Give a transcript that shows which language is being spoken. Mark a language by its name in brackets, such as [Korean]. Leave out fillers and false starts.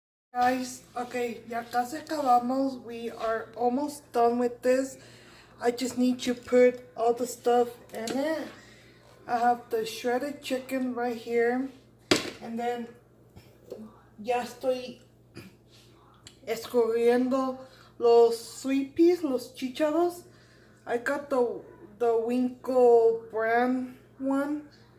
[English] Guys, okay, [Spanish] ya casi acabamos. [English] We are almost done with this. I just need to put all the stuff in it. I have the shredded chicken right here. And then [Spanish] ya estoy escurriendo los [English] sweet peas, [Spanish] los chícharos. [English] I got the Winkle brand one.